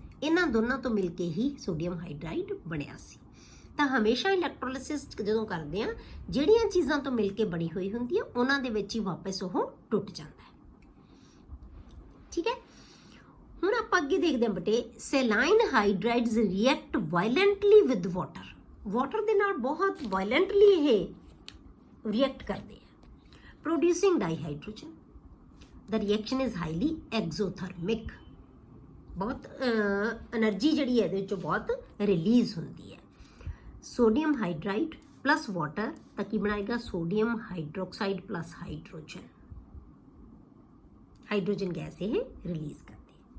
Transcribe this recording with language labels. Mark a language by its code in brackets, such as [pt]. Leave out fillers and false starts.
[pa] ਇਹਨਾਂ ਦੋਨਾਂ ਤੋਂ ਮਿਲ ਕੇ ਹੀ ਸੋਡੀਅਮ ਹਾਈਡਰਾਈਡ ਬਣਿਆ ਸੀ। ਤਾਂ ਹਮੇਸ਼ਾ ਇਲੈਕਟ੍ਰੋਲਿਸਿਸ ਜਦੋਂ ਕਰਦੇ ਆ, ਜਿਹੜੀਆਂ ਚੀਜ਼ਾਂ ਤੋਂ ਮਿਲ ਕੇ ਬਣੀ ਹੋਈ ਹੁੰਦੀ ਹੈ ਉਹਨਾਂ ਦੇ ਵਿੱਚ ਹੀ ਵਾਪਸ ਉਹ ਟੁੱਟ ਜਾਂਦਾ ਹੈ, ਠੀਕ ਹੈ। ਹੁਣ ਆਪਾਂ ਅੱਗੇ ਦੇਖਦੇ ਹਾਂ ਬੇਟੇ, [en] Saline hydrides react violently with water. [pa] ਵਾਟਰ ਦੇ ਨਾਲ ਬਹੁਤ ਵਾਇਲੈਂਟਲੀ ਇਹ ਰਿਐਕਟ ਕਰਦੇ ਆ, [en] producing dihydrogen. The reaction is highly exothermic. [pa] ਬਹੁਤ એનર્ਜੀ ਜਿਹੜੀ ਹੈ ਇਹਦੇ ਵਿੱਚੋਂ ਬਹੁਤ ਰਿਲੀਜ਼ ਹੁੰਦੀ ਹੈ। ਸੋਡੀਅਮ ਹਾਈਡਰਾਈਡ ਪਲੱਸ ਵਾਟਰ ਤਾਂ ਕੀ ਬਣਾਏਗਾ, sodium hydroxide plus hydrogen gas ਇਹ ਰਿਲੀਜ਼ ਕਰਦੀ ਹੈ।